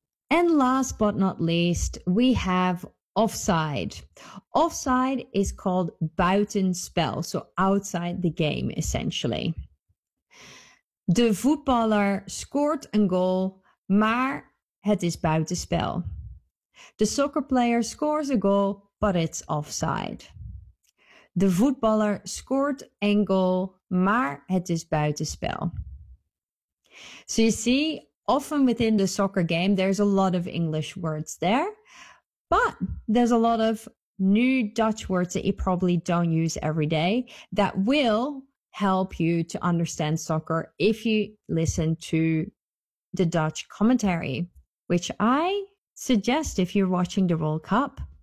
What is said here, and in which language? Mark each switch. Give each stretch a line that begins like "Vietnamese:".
English: And last but not least, we have offside. Offside is called buitenspel, so outside the game, essentially.
Dutch: De voetballer scoort een goal, maar het is buitenspel.
English: The soccer player scores a goal, but it's offside.
Dutch: De voetballer scoort een goal, maar het is buitenspel.
English: So you see, often within the soccer game, there's a lot of English words there. But there's a lot of new Dutch words that you probably don't use every day that will help you to understand soccer if you listen to the Dutch commentary, which I suggest if you're watching the World Cup.